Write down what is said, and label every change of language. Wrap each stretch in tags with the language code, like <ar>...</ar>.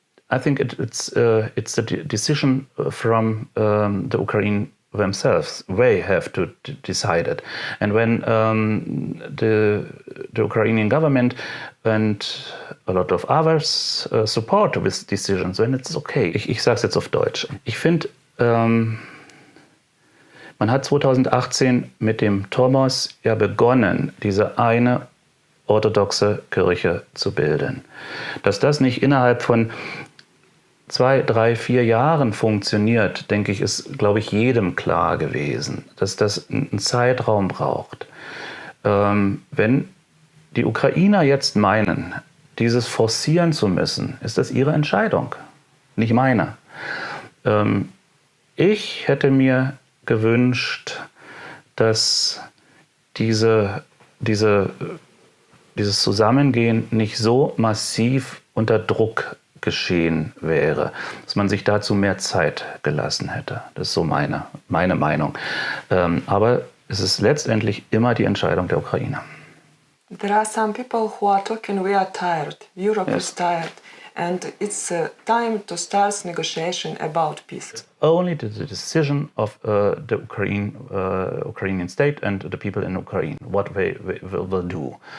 <en>I think it's a decision from the Ukraine themselves. They have to decide it. And when the Ukrainian government and a lot of others support this decision, then it's okay.</en> <de>Ich sage es jetzt auf Deutsch. Ich finde, man hat 2018 mit dem Thomas ja begonnen, diese eine orthodoxe Kirche zu bilden. Dass das nicht innerhalb von 2, 3, 4 Jahren funktioniert, denke ich, ist, glaube ich, jedem klar gewesen, dass das einen Zeitraum braucht. Wenn die Ukrainer jetzt meinen, dieses forcieren zu müssen, ist das ihre Entscheidung, nicht meine. Ich hätte mir gewünscht, dass dieses Zusammengehen nicht so massiv unter Druck geschehen wäre, dass man sich dazu mehr Zeit gelassen hätte. Das ist so meine Meinung. Aber es ist letztendlich immer die Entscheidung der Ukrainer.</de> <en>There are some people who are talking, we are tired, Europe is tired, and it's time to start negotiation about peace. Only the decision of the Ukrainian state and the people in Ukraine, what they will do.</en>